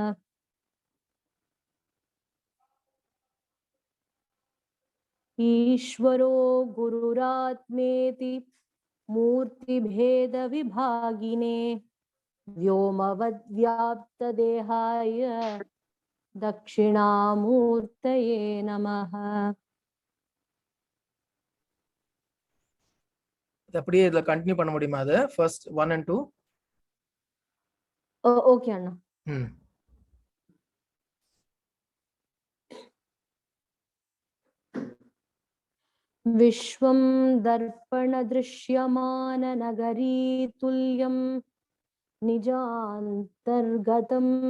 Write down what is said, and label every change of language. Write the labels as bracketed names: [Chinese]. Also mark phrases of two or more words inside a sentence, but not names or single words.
[Sanskrit] ईश्वरो गुरुरात्मेति मूर्तिभेदविभागिने व्योमवद्व्याप्तदेहाय दक्षिणामूर्तये नमः। [Tamil] அப்படியே இதுல கண்டினியூ பண்ண முடியுமா? அது ஃபர்ஸ்ட் 1 and 2. ஓகே அண்ணா. [Sanskrit] विश्वं दर्पणदृश्यमाननगरी तुल्यं निजान्तर्गतं